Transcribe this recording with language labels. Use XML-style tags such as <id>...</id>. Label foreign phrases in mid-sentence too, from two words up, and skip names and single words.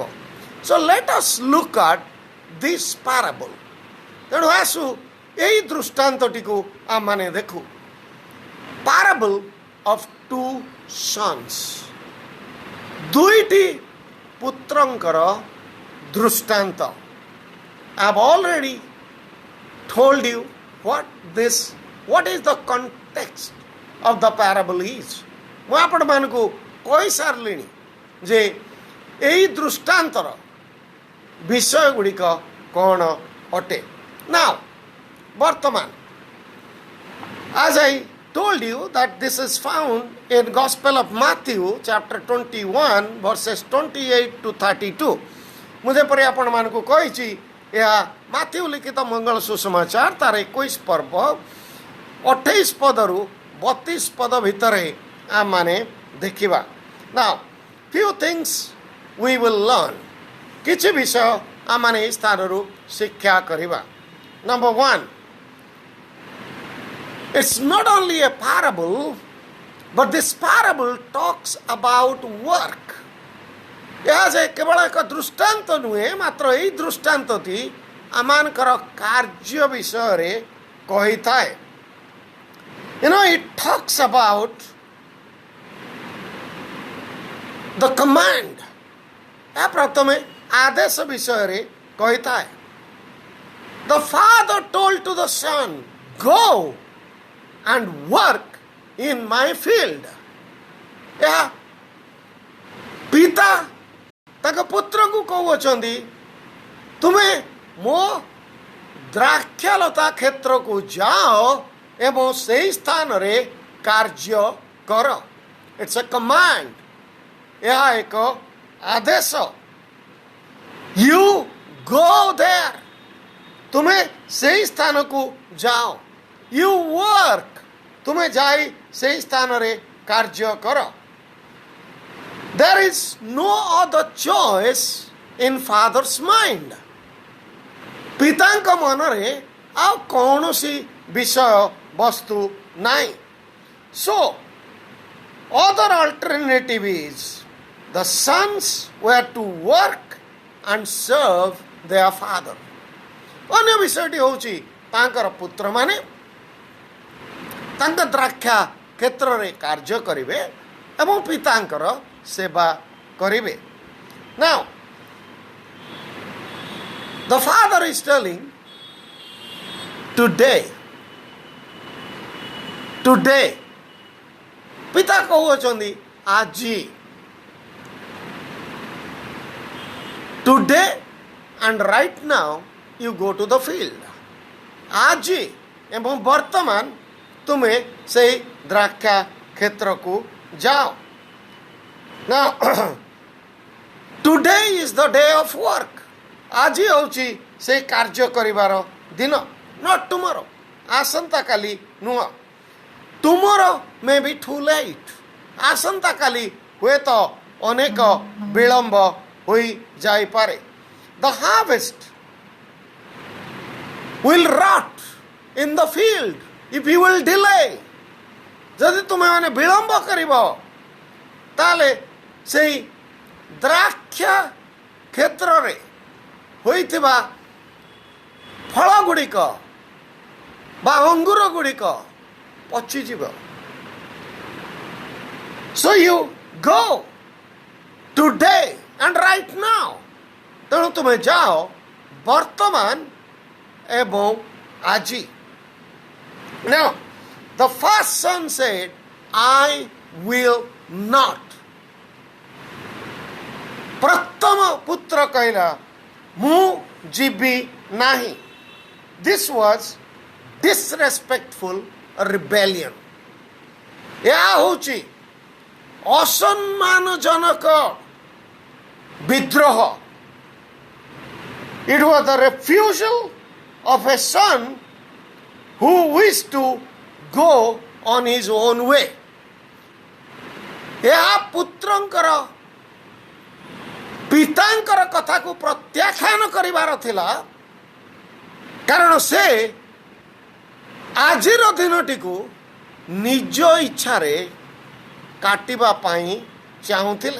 <en>So let us look at this parable.</en> <or>ତେଣୁ ଆସୁ ଏହି ଦୃଷ୍ଟାନ୍ତଟିକୁ ଆମମାନେ ଦେଖୁ।</or> <en>Parable of two sons.</en> <or>ଦୁଇଟି ପୁତ୍ରଙ୍କର ଦୃଷ୍ଟାନ୍ତ।</or> <en>I have already told you what is the context of the parable is.</en> <or>ମୁଁ ଆପଣମାନଙ୍କୁ କହିସାରିଲିଣି ଯେ ଏହି ଦୃଷ୍ଟାନ୍ତର ବିଷୟ ଗୁଡ଼ିକ କ'ଣ ଅଟେ। Now, ବର୍ତ୍ତମାନ,</or> <en>as I told you that this is found in Gospel of Matthew chapter 21 verses 28 to 32.</en> <or>ମୁଁ ଯେପରି ଆପଣମାନଙ୍କୁ କହିଛି, ଏହା ମାଥ୍ୟୁ ଲିଖିତ ମଙ୍ଗଳ ସୁସମାଚାର ତାର 21 ପର୍ବ 28 ପଦରୁ 32 ପଦ ଭିତରେ ଆମମାନେ ଦେଖିବା।</or> <en>Now, few things we will learn.</en> <or>କିଛି ବିଷୟ ଆମମାନେ ଏହି ସ୍ଥାନରୁ ଶିକ୍ଷା କରିବା।</or> <en>Number one, It's not only a parable, but this parable talks about work.</en> <or>ଏହା ଯେ କେବଳ ଏକ ଦୃଷ୍ଟାନ୍ତ ନୁହେଁ, ମାତ୍ର ଏହି ଦୃଷ୍ଟାନ୍ତଟି ଆମମାନଙ୍କର କାର୍ଯ୍ୟ ବିଷୟରେ କହିଥାଏ.</or> <en>It talks about the command.</en> <or>ଏହା ପ୍ରଥମେ ଆଦେଶ ବିଷୟରେ କହିଥାଏ.</or> <en>The father told to the son, go and work in my field.</en> <or>ଏହା ପିତା ତାଙ୍କ ପୁତ୍ରକୁ କହୁଅଛନ୍ତି, ତୁମେ ମୋ ଦ୍ରାକ୍ଷାଲତା କ୍ଷେତ୍ରକୁ ଯାଅ ଏବଂ ସେହି ସ୍ଥାନରେ କାର୍ଯ୍ୟ କର.</or> <en>It's a command.</en> <or>ଏହା ଏକ ଆଦେଶ.</or> <en>You go there.</en> <or>ତୁମେ ସେହି ସ୍ଥାନକୁ ଯାଅ.</or> <en>You work.</en> <or>ତୁମେ ଯାଇ ସେହି ସ୍ଥାନରେ କାର୍ଯ୍ୟ କର.</or> <en>There is no other choice in father's mind.</en> <or>ପିତାଙ୍କ ମନରେ ଆଉ କୌଣସି ବିଷୟ ବସ୍ତୁ ନାହିଁ.</or> <en>So, other alternative is the sons were to work and serve their father.</en> <or>ଅନ୍ୟ ବିଷୟଟି ହେଉଛି ତାଙ୍କର ପୁତ୍ରମାନେ ତାଙ୍କ ଦ୍ରାକ୍ଷା କ୍ଷେତ୍ରରେ କାର୍ଯ୍ୟ କରିବେ ଏବଂ ପିତାଙ୍କର ସେବା କରିବେ.</or> <en>Now, the father is telling, today,</en> <or>ପିତା କହୁଅଛନ୍ତି ଆଜି.</or> <en>Today and right now you go to the field.</en> <or>ଆଜି ଏବଂ ବର୍ତ୍ତମାନ ତୁମେ ସେଇ ଦ୍ରାକ୍ଷା କ୍ଷେତ୍ରକୁ ଯାଅ.</or> <en>Now, today is the day of work.</en> <or>ଆଜି ହେଉଛି ସେଇ କାର୍ଯ୍ୟ କରିବାର ଦିନ.</or> <en>Not tomorrow.</en> <or>ଆସନ୍ତାକାଲି ନୁହଁ.</or> <en>Tomorrow may be too late.</en> <or>ଆସନ୍ତାକାଲି ହୁଏତ ଅନେକ ବିଳମ୍ବ ହୋଇଯାଇପାରେ.</or> <en>The harvest will rot in the field if you will delay.</en> <or>ଯଦି ତୁମେମାନେ ବିଳମ୍ବ କରିବ ତାହେଲେ ସେଇ ଦ୍ରାକ୍ଷା କ୍ଷେତ୍ରରେ ହୋଇଥିବା ଫଳ ଗୁଡ଼ିକ ବା ଅଙ୍ଗୁର ଗୁଡ଼ିକ ପଚିଯିବ.</or> <en>So you go today and right now.</en> <or>ତେଣୁ ତୁମେ ଯାଅ ବର୍ତ୍ତମାନ ଏବଂ ଆଜି.</or> <en>Now, the first son said, I will not.</en> <or>ପ୍ରଥମ ପୁତ୍ର କହିଲା, ମୁଁ ଯିବି ନାହିଁ.</or> <en>This was disrespectful rebellion.</en> <or>ଏହା ହେଉଛି ଅସମ୍ମାନଜନକ ବିଦ୍ରୋହ.</or> <en>It was the refusal of a son who wished to go on his own way.</en> <or>ଏହା ପୁତ୍ରଙ୍କର ପିତାଙ୍କର କଥାକୁ ପ୍ରତ୍ୟାଖ୍ୟାନ କରିବାର ଥିଲା, କାରଣ ସେ ଆଜିର ଦିନଟିକୁ ନିଜ ଇଚ୍ଛାରେ କାଟିବା ପାଇଁ ଚାହୁଁଥିଲେ.</or>